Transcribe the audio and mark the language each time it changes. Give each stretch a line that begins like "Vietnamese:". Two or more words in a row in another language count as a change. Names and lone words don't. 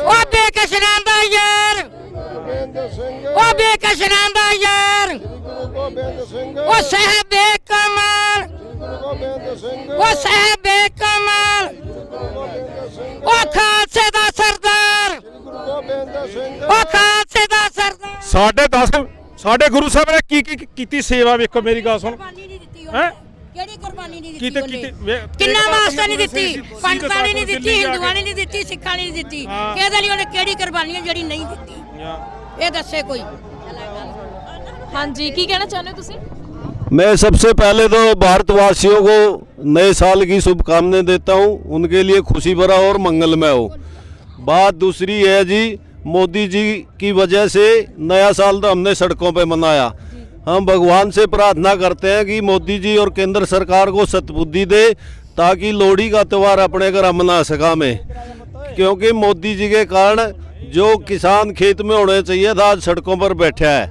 Punjabi: ਓ ਬੇਕਸਰਾਂ ਦਾ ਯਾਰ ਓ ਬੇਕਸਰਾਂ ਦਾ ਯਾਰ ਓ ਸਾਹਿਬੇ ਕਮਾਲ ਓ ਸਾਹਿਬੇ ਕਮਾਲ ਓ ਖ਼ਾਲਸੇ ਦਾ ਸਰਦਾਰ ਓ ਖ਼ਾਲਸੇ ਦਾ ਸਰਦਾਰ ਸਾਡੇ ਗੁਰੂ ਸਾਹਿਬ ਨੇ ਕੀ ਸੇਵਾ ਵੇਖੋ ਮੇਰੀ ਗੱਲ ਸੁਣ ਹੈਂ ਕਿਹੜੀ ਕੁਰਬਾਨੀ ਨਹੀਂ ਕੀਤੇ ਦਿੱਤੀ ਕੀਤੇ ਉਹਨੇ ਕਿੰਨਾ ਵਾਸਤਾ ਨਹੀਂ ਦਿੱਤੀ ਪੰਡਤਾਂ ਨੇ ਨਹੀਂ ਦਿੱਤੀ ਹਿੰਦੂਆਂ ਨੇ ਨਹੀਂ ਦਿੱਤੀ ਸਿੱਖਾਂ ਨੇ ਨਹੀਂ ਦਿੱਤੀ ਕਿਹਦੇ ਲਈ ਉਹਨੇ ਕਿਹੜੀ ਕੁਰਬਾਨੀ ਜਿਹੜੀ ਨਹੀਂ ਦਿੱਤੀ ਇਹ ਦੱਸੇ ਕੋਈ ਹਾਂਜੀ ਕੀ ਕਹਿਣਾ ਚਾਹੁੰਦੇ ਹੋ ਤੁਸੀਂ
Hindi: मैं सबसे पहले तो भारतवासियों को नए साल की शुभकामनाएं देता हूं, उनके लिए खुशी भरा और मंगलमय हो। बात दूसरी है जी, मोदी जी की वजह से नया साल तो हमने सड़कों पे मनाया। हम भगवान से प्रार्थना करते हैं कि मोदी जी और केंद्र सरकार को सद्बुद्धि दे ताकि लोहड़ी का त्यौहार अपने घर मना सका मैं, क्योंकि मोदी जी के कारण जो किसान खेत में होने चाहिए था आज सड़कों पर बैठा है।